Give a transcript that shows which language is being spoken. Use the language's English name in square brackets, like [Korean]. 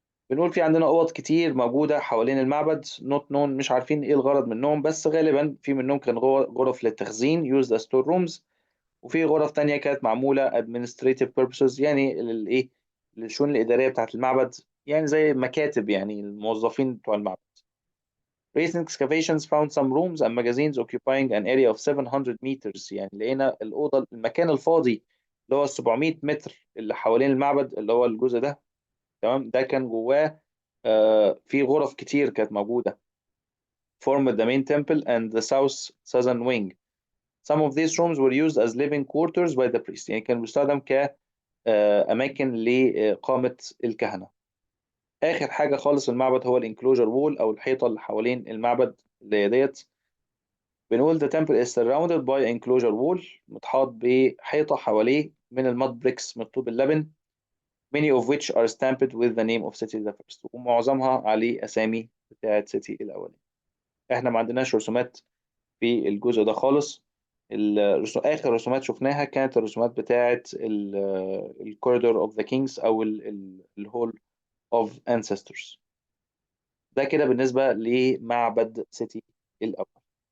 [Arabic] بنقول في عندنا اوض كتير موجوده حوالين المعبد، نوت نون، مش عارفين ايه الغرض منهم، بس غالبا في منهم كان غرف للتخزين يوز ستور رومز، وفي غرف تانية كانت معموله [English] administrative purposes، [Arabic] يعني للايه، للشؤون الاداريه بتاعت المعبد، يعني زي مكاتب يعني الموظفين بتوع المعبد. [English] Recent excavations found some rooms and magazines occupying an area of 700 meters، [Arabic] يعني لقينا الأوضة، المكان الفاضي اللي هو 700 متر اللي حوالين المعبد، اللي هو الجزء ده. تمام. ده كان جواه في غرف كتير كانت موجودة. [English] formed the main temple and the southern wing. Some of these rooms were used as living quarters by the priest، [Arabic] يعني كان بيستخدم كأماكن لإقامة الكهنة. آخر حاجة خالص في المعبد هو الانكلوجر وول أو الحيطة اللي حوالين المعبد اللي هي ديت. بنقول [English] the temple is surrounded by enclosure wall، [Arabic] متحاط بحيطة حواليه من الماد بريكس، من طوب اللبن، [English] many of which are stamped with the name of city the first، [Arabic] ومعظمها عليه أسامي بتاعت سيتي الأولاني. احنا ما عندناش رسومات في الجزء ده خالص. آخر رسومات شفناها كانت الرسومات بتاعت الكوريدور اوف ذا كينجز أو الهول اوف ancestors. ده كده بالنسبة لمعبد سيتي الأول.